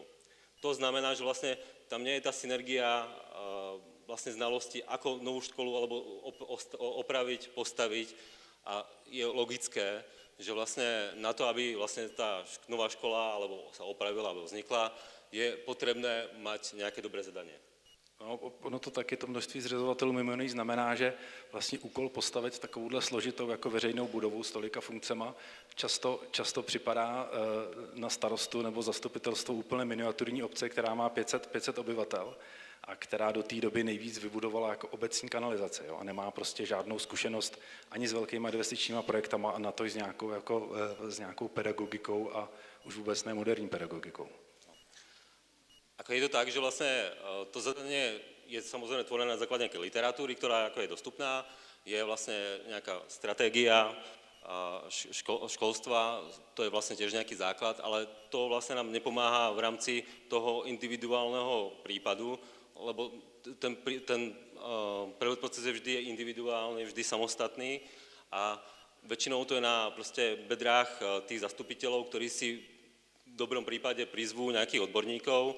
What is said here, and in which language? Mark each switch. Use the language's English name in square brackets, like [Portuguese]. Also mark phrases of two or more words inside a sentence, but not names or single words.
[Slovak] To znamená, že vlastne tam nie je tá synergia vlastne znalosti, ako novú školu alebo opraviť, postaviť a je logické, že vlastne na to, aby vlastne tá nová škola alebo sa opravila alebo vznikla, je potrebné mať nejaké dobré zadanie. No, [Czech] ono to taky, to množství zřizovatelů mimo jiný znamená, že vlastně úkol postavit takovouhle složitou jako veřejnou budovu s tolika funkcema často připadá na starostu nebo zastupitelstvo úplně miniaturní obce, která má 500 obyvatel a která do té doby nejvíc vybudovala jako obecní kanalizace, jo, a nemá prostě žádnou zkušenost ani s velkýma investičníma projektama a na to i s nějakou pedagogikou a už vůbec ne moderní pedagogikou. [Slovak] Ako je to tak, že vlastne to zadanie je samozrejme tvorené na základe nejakej literatúry, ktorá ako je dostupná, je vlastne nejaká stratégia školstva, to je vlastne tiež nejaký základ, ale to vlastne nám nepomáha v rámci toho individuálneho prípadu, lebo ten prvý proces je vždy individuálny, vždy samostatný a väčšinou to je na proste bedrách tých zastupiteľov, ktorí si v dobrom prípade prizvú nejakých odborníkov.